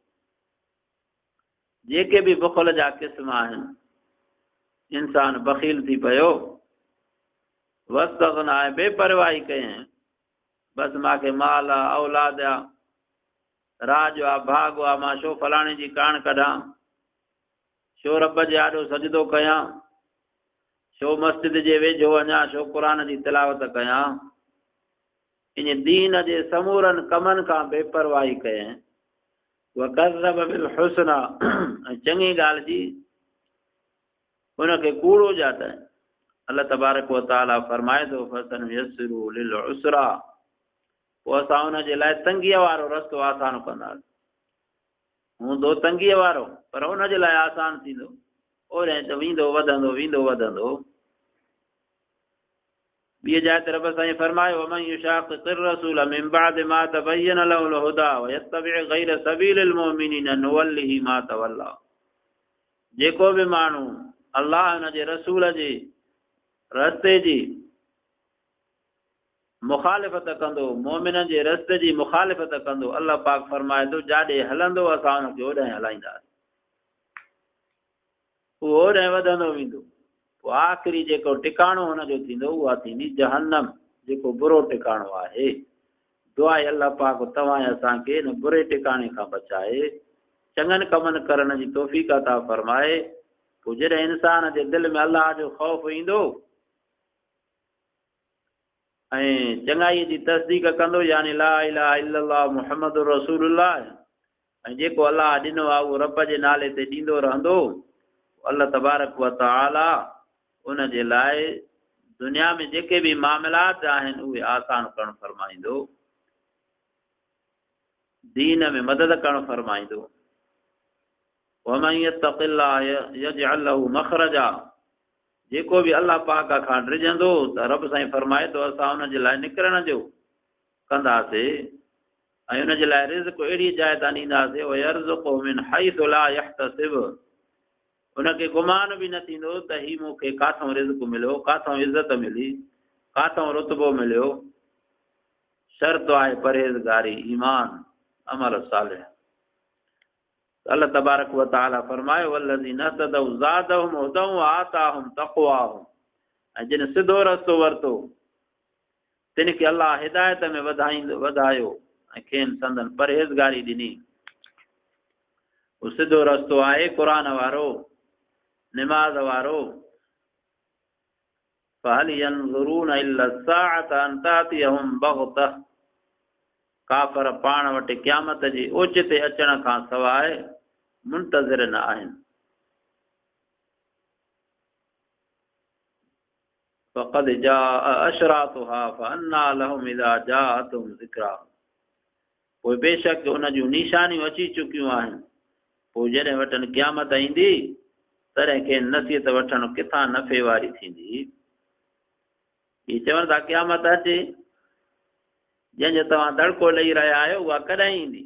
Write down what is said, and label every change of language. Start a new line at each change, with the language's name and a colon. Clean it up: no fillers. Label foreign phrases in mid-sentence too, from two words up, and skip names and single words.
Sindhi: जेके बि बुख़ुल जा क़िस्म आहिनि, इंसान बख़ील थी पियो, वस्तगना आहे बेपरवाही कयईं, बसि मूंखे माल आहे, औलाद आहे, राज आहे, भाग आहे, मां छो फलाणे जी कान कढां, छो रब जे आॾो सजदो कयां, छो मस्जिद जे वेझो वञा, छो क़ुर जी तिलावत कयां, इन दीन जे समूरनि कमनि खां बेपरवाही कयईं।
Arabic: وكذب بالحسنى,
Sindhi: ऐं चङी ॻाल्हि जी उनखे कूड़ो ॼातईं। अल्लाह
Arabic: تبارك وتعالى
Sindhi: फरमाए थो
Arabic: فسنيسره للعسرى,
Sindhi: पोइ असां उन जे लाइ तंगीअ वारो रस्तो आसान कंदासीं। हूंदो तंगीअ वारो पर उन जे लाइ आसान थींदो, ओॾे त वेंदो वधंदो वेंदो वधंदो। ॿी जात रब साईं फरमायो
Arabic: ومن يشاقق الرسول من بعد ما تبين له الهدى ويتبع غير سبيل المؤمنين نوله ما تولى,
Sindhi: जेको बि माण्हू अल्लाह उन जे रसूल जे रस्ते जी मुखालिफ़त कंदो, मोमिननि जे रस्ते जी मुखालिफ़त कंदो, अल्लाह पाक फरमाए थो जाॾे हलंदो असां हुनखे ओॾे हलाईंदासीं, उहो ओॾे वधंदो वेंदो। पोइ आख़िरी जेको टिकाणो हुनजो थींदो उहा थींदी जहन्नम, जेको बुरो टिकाणो आहे। दुआ आहे अल्लाह पाक तव्हां असांखे इन बुरे टिकाणे खां बचाए, चङनि कमनि करण जी तौफ़ीक़ अता फरमाए। पोइ जॾहिं इंसान जे दिलि में अल्लाह जो ख़ौफ़ ईंदो ऐं चङाईअ जी तस्दीक कंदो, यानी
Arabic: لا إله إلا الله محمد رسول الله,
Sindhi: ऐं जेको अल्लाह ॾिनो आहे उहो रब जे नाले ते ॾींदो रहंदो, अल्लाह
Arabic: تبارك وتعالى
Sindhi: उन जे लाइ दुनिया में जेके बि मामलात आहिनि उहे आसान करणु फरमाईंदो, दीन में मदद करणु फरमाईंदो।
Arabic: ومن يتق الله يجعل له مخرجا,
Sindhi: जेको बि अल्लाह पाक खां डिॼंदो त रब साईं फरमाए थो असां हुन जे लाइ निकिरण जो कंदासीं ऐं हुन जे लाइ रिज़्क़ अहिड़ी जाइ तां ॾींदासीं
Arabic: ويرزقه من حيث لا يحتسب,
Sindhi: हुनखे गुमान बि न थींदो त ही मूंखे काथों रिज़्क़ मिलियो, काथों इज़त मिली, काथों रुतबो मिलियो। शर्त आहे परहेज़गारी, ईमान, अमल सालिह।
Arabic: الله تبارك وتعالى फरमायो والذين اهتدوا زادهم هدى وآتاهم تقواهم,
Sindhi: ऐं जिन सिधो रस्तो वरितो तिन खे अल्लाह हिदायत में वधायो ऐं खेनि संदन परहेज़गारी ॾिनी। उहो सिधो रस्तो आहे क़ुरान वारो, निमाज़ वारो।
Arabic: فهل ينظرون إلا الساعة أن تأتيهم بغتة,
Sindhi: काफ़र पाण वटि क़यामत जे ओचिते अचण खां सवाइ मुंतज़िर न आहिनि।
Arabic: فقد جاء أشراطها فأنى لهم إذا جاءتهم ذكراهم,
Sindhi: पोइ बेशक उन जूं निशानियूं अची चुकियूं आहिनि, पोइ जॾहिं वटनि क़यामत ईंदी तॾहिं खेनि नसीहत वठणु किथां नफ़े वारी थींदी। ही चवनि था क़यामत अचे, जंहिंजो तव्हां दड़को ॾेई रहिया आहियो उहा कॾहिं ईंदी?